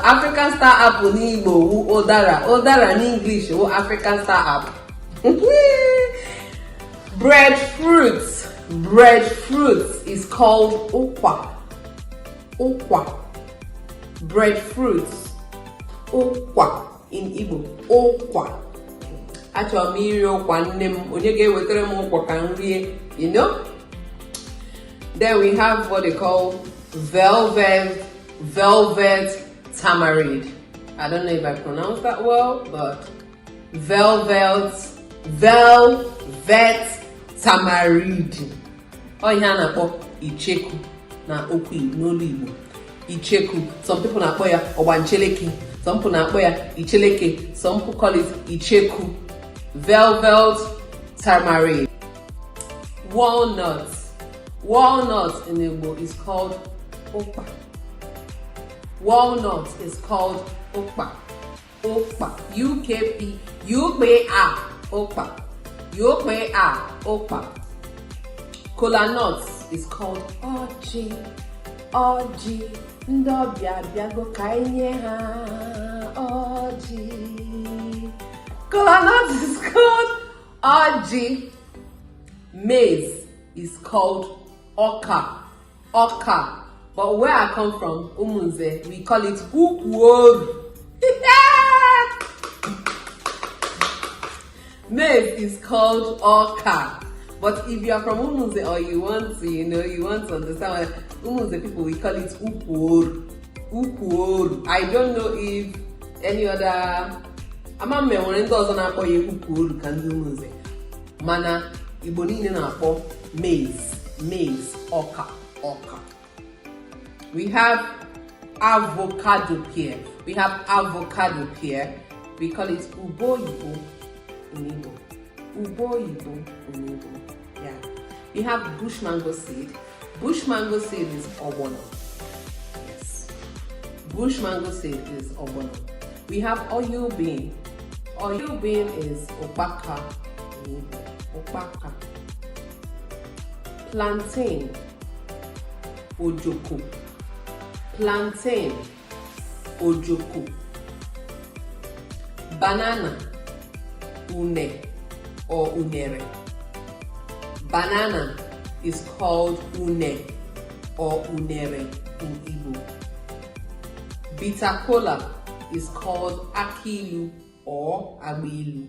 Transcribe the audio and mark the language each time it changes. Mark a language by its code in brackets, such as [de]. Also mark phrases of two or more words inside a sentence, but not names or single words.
[en] African star apple in Igbo, Odara. Odara in English, African star apple. Breadfruit is called Okwa. Breadfruit. Okwa in Igbo. Okwa. [ig] Achọrọ m iri ụkwa nne m, onye ga-ewetara m ụkwa ka m rie, [en] you know? Then we have what they call velvet tamarind. I don't know if I pronounced that well, but velvet tamarind. [ig] Oh, ihe a na-akpọ icheku na okwu n'olu Igbo. Icheku. [en] Some people [ig] na-akpọ ya ọgbancheleke. [en] Some people [ig] na-akpọ ya icheleke. [en] Some people call it icheku. Velvet tamarind. Walnut in Igbo is called okpa. Walnut is called okpa. UKP. Okpa. Kola nut is called Oji. [ig] Ndị ọbịa bịago ka enye ha Oji. [en] Kola nut is called Oji. Maize is called Oka. But where I come from, Umunze, we call it Ukworu. Maize is called Oka. But if you are from Umunze or you want to understand Umunze people, we call it Ukworu. I don't know if any other [ig] amame nwere ndị ọzọ na-akpọ ya Ukworu ka ndị Umunze. Mana Igbo niile na-akpọ maize, Oka. [en] We have avocado pear. We call it uboyibo in Igbo. Yeah. We have bush mango seed. Bush mango seed is obono. Yes. Bush mango seed is obono. We have oil bean. Oil bean is opaka. Opaka. plantain, ojoko. Plantain, ojoko. Banana, une or unere. Banana is called une or unere in Igbo. Bitter cola is called akilu or abilu.